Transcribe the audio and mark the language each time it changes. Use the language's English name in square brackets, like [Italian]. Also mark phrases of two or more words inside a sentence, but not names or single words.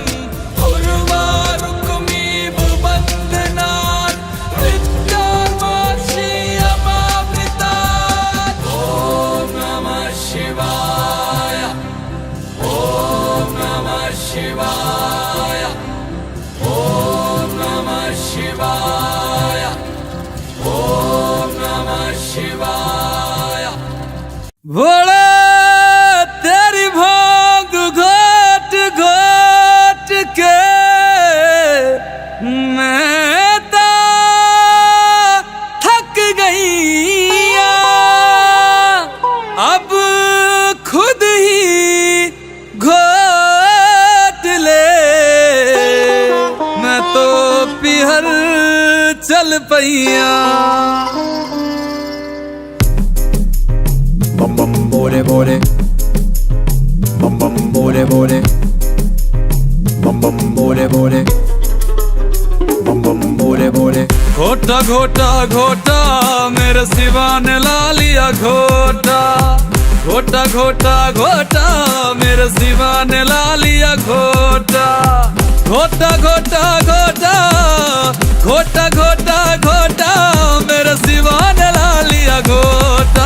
[Sanskrit] उर्वारुकमेव वन्दनात् मृत्योर्मोक्षीयमामृतात् ॐ नमः शिवाय ॐ नमः शिवाय ॐ नमः शिवाय ॐ नमः शिवाय [Hindi] भोले तेरी भांग घोट घोट के मैं तो थक गई अब खुद ही घोट ले मैं तो पिहर चल पैया बम बम बोले बोले बम बम बोले बोले बम बम बोले बोले बम बम बोले बोले घोट घोटा घोटा घोटा मेरे शिवा ने ला लिया घोटा। घोटा घोटा घोटा मेरे शिवा ने ला लिया घोटा। घोटा घोटा घोटा घोटा घोटा घोटा मेरे शिवा ने ला लिया घोटा।